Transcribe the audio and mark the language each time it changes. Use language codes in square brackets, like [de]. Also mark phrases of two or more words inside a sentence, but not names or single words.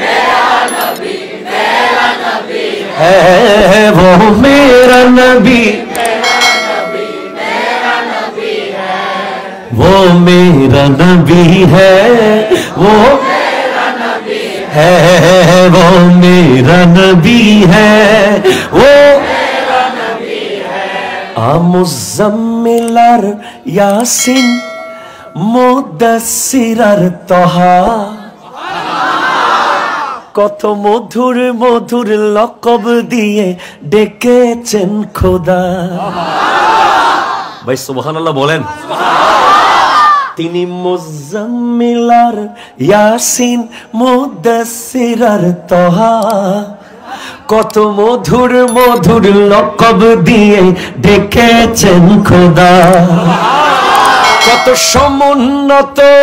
[ur] ہے وہ میرا نبی وہ میرا نبی ہے وہ ہے وہ میرا نبی ہے وہ مزملر یاسین [bn] মুদাসসিরার তহা কত মধুর মধুর লকব দিয়ে ডেকেছেন খোদা ভাই সুবহানাল্লাহ বলেন তিনি মুজাম্মিলার ইয়াসিন মুদাসসিরার তহা কত মধুর মধুর লকব দিয়ে ডেকেছেন খোদা কত সমুন্নত